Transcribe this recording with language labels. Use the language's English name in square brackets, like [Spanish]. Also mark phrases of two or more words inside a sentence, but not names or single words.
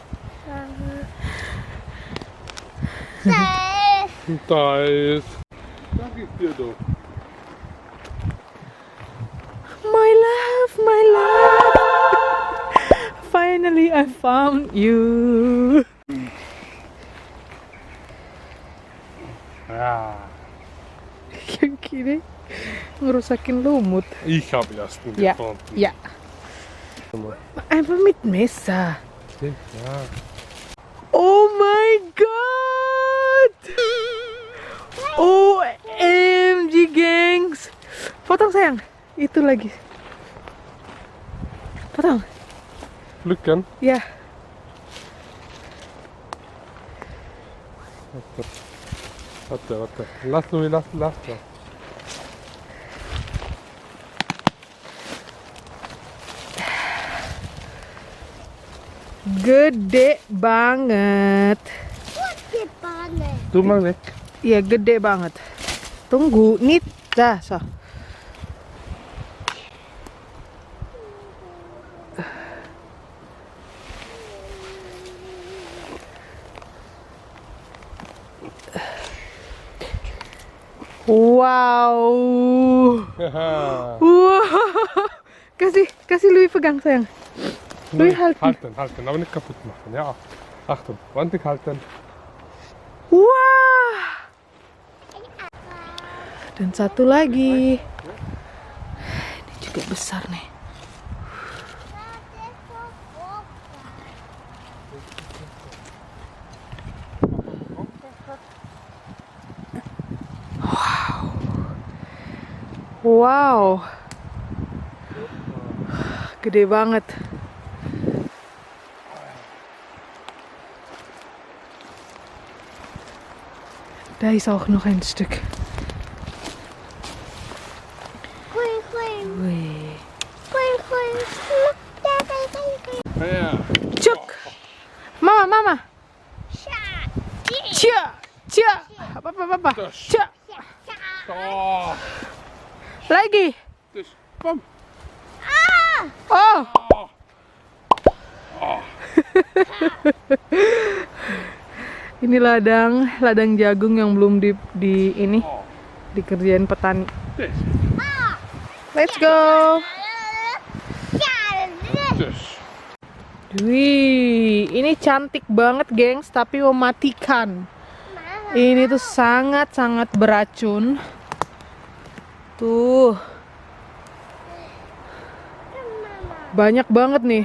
[English] Say. [German] Da ist. Sag ich dir doch. [English] My love, my love. Finally I found you. [German] Ja. [Indonesian] Yang kiri ngerusakin lumut. [German] Ich habe erst Ja, gefunden. ja. Einfach mit Messer. Ja. [English] Oh my god. [Indonesian] OMG gengs. Potong sayang. Itu lagi. Potong. [German] Glück kan? [Indonesian] Ya. [German] Warte. Lass Louis, lass. [Indonesian] Gede banget. Di panen. [German] Du mal weg. [Indonesian] Iya, gede banget. Tunggu, nih, dah, so. Wow. Wow. Kasih Louis pegang sayang. [German] Louis halten. Halten, aber nicht kaputt machen. Ja. Achtung, wantig halten. [Indonesian] Wah. Dan satu lagi. Ini juga besar nih. Wow. Gede banget. [German] Da ist auch noch ein Stück. [English] Queen. [Indonesian] Wih. [German] Ja. [Indonesian] Cuk. Mama. Cia. Apa. Cia. Oh. Lagi. [German] Dus, kom. Oh. [Indonesian] Ini ladang jagung yang belum dikerjain petani. [German] Dus. [English] Let's go. [German] Dus. [Indonesian] Wih, ini cantik banget, gengs, tapi mematikan. Ini tuh sangat-sangat beracun. Tuh. Banyak banget nih.